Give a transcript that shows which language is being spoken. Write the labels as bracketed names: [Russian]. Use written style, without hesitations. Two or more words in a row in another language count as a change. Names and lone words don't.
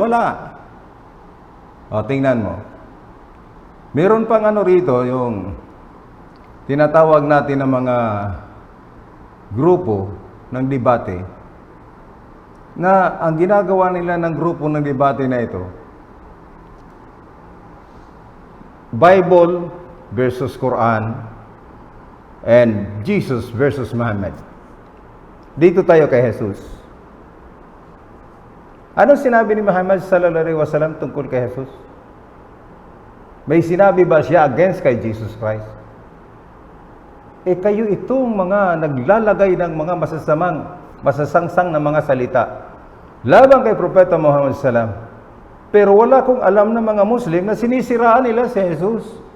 [Filipino] Wala. O, tingnan mo. Meron pang rito, yung tinatawag natin ng mga grupo ng debate, na ang ginagawa nila ng grupo ng debate na ito, [English] Bible versus Quran and Jesus versus Muhammad. [Filipino] Dito tayo kay Jesus. Ano sinabi ni Muhammad [Arabic] sallallahu alaihi wasallam [Filipino] tungkol kay Jesus? May sinabi ba siya against kay Jesus Christ? Kayo itong mga naglalagay ng mga masasangsang na mga salita laban kay Propeta Muhammad sallam. Pero wala kong alam ng mga Muslim na sinisiraan nila si Jesus.